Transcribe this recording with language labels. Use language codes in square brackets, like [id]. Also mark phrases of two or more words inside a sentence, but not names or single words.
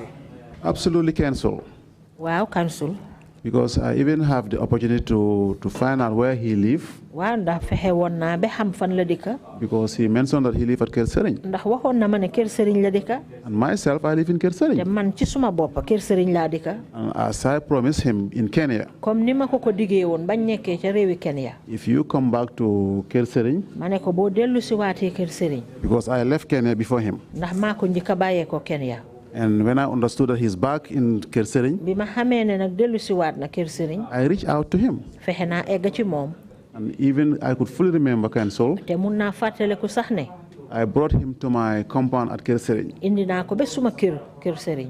[en] Absolutely, Council. [wo] Wow, Council. [en] Because I even have the opportunity to find out where he lives. [wo] Waaw ndax fexe woon naa ba xam fan la dëkk. [en] Because he mentioned that he lived at Kër Serigne. [wo] ndax waxoon na ma ne Kër Serigne la dëkk. [en] And myself, I live in Kër Serigne. [wo] te man ci suma bopp Kër Serigne laa dëkk. [en] And as I promised him in Kenya. [wo] comme ni ma ko diggee woon bañ nekkee ca réewi Kenya. [en] If you come back to Kër Serigne. [wo] ma ne ko boo dellu si waatee Kër Serigne. [en] Because I left Kenya before him. [wo] ndax maa ko njëkk a bàyyee ko Kenya. [en] And when I understood that he's back in Kër Serigne, I reached out to him. And even I could fully remember, Council, I brought him to my compound at Kër Serigne.